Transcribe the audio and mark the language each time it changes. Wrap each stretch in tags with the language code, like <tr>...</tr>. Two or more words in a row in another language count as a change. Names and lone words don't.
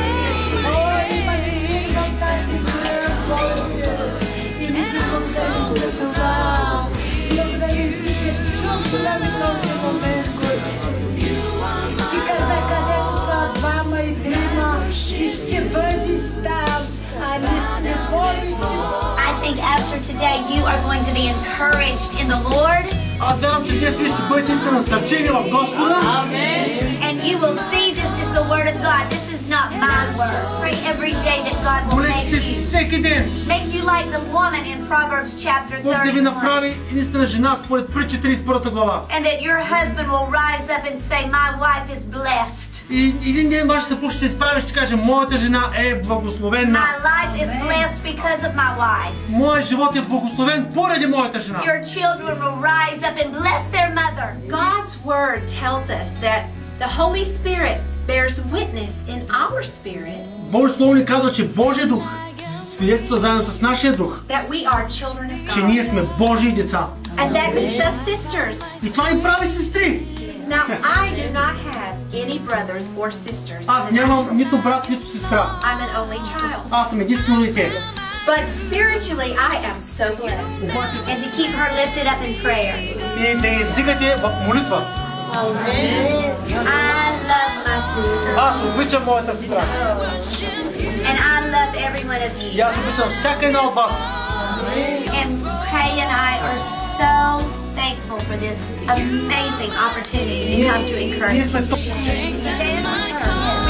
<bg>Има ни в тази мира, Господи. И ми се благодарим за това. Благодарим Ти, че чувства на този момент, Господи. И каза, където са двама и трима, и ще бъдеш там, а не сме повече.</bg> <en>I think after today you are going to be encouraged in the Lord.</en> <bg>Аз вярвам, че днес вие ще бъдете се насърчени в Господа.</bg> <en>And you will see this is the word of God. This is not my word. Pray every day that God will</en> <bg>Молете</bg> <en>make</en> <bg>се</bg> <en>you.</en> <bg>всеки ден.</bg> <en>Make you like the woman in Proverbs chapter</en> <bg>Бог да ви 31. направи единствена жена според Притчи 31 глава.</bg> <en>And that your husband will rise up and say, my wife is blessed.</en> <bg>И един ден вашия съпруг ще се изправи и ще каже, моята жена е благословена.</bg> <en>My life is blessed because of my wife.</en> <bg>Моят живот е благословен поради моята жена.</bg> <en>Your children will rise up and bless their mother. God's word tells us that the Holy Spirit bears witness in our spirit</en> <bg>Божието слово ни казва, че Божия дух свидетелства заедно с нашия дух,</bg> <en>that we are children of</en> <bg>че</bg> <en>God.</en> <bg>ние сме Божии деца.</bg> <en>And that makes us sisters.</en> <bg>И това ни прави сестри.</bg> <en>Now, I do not have any brothers or sisters.</en> <bg>Аз нямам нито брат, нито сестра.</bg> <en>I'm an only child.</en> <bg>Аз съм единствено дете.</bg> <en>But spiritually, I am so blessed. And to keep her lifted up in prayer.</en> <bg>И да издигате в молитва.</bg> <en>I love my sister.</en> <bg>Аз обичам моята сестра.</bg> <en>And I love every one of</en> <bg>И</bg> <en>you.</en> <bg>аз обичам всяка една от вас.</bg> <en>And Kay and I are so thankful for this amazing opportunity to come to encourage</en> <bg>Ние</bg> <en>you.</en> <bg>сме тук.</bg> <en>Stand with her.</en>